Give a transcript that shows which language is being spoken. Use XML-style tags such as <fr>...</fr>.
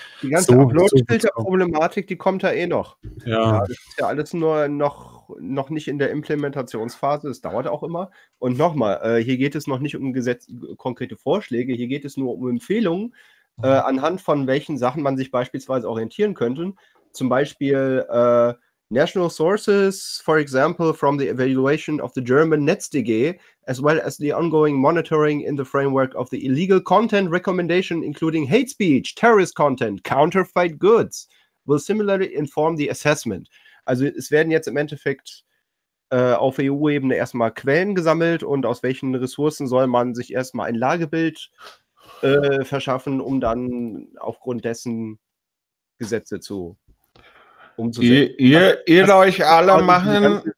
<de>Die ganze Upload-Filter-Problematik, die kommt da eh noch. Ja. Ja, das ist ja alles nur noch nicht in der Implementationsphase, das dauert auch immer. Und nochmal, hier geht es noch nicht um konkrete Vorschläge, hier geht es nur um Empfehlungen, anhand von welchen Sachen man sich beispielsweise orientieren könnte. Zum Beispiel</de> <en>National Sources, for example, from the evaluation of the German Netz.dg, as well as the ongoing monitoring in the framework of the illegal content recommendation, including hate speech, terrorist content, counterfeit goods, will similarly inform the assessment.</en> <de>Also es werden jetzt im Endeffekt auf EU-Ebene erstmal Quellen gesammelt und aus welchen Ressourcen soll man sich erstmal ein Lagebild verschaffen, um dann aufgrund dessen Gesetze zu Ihr euch alle machen.</de>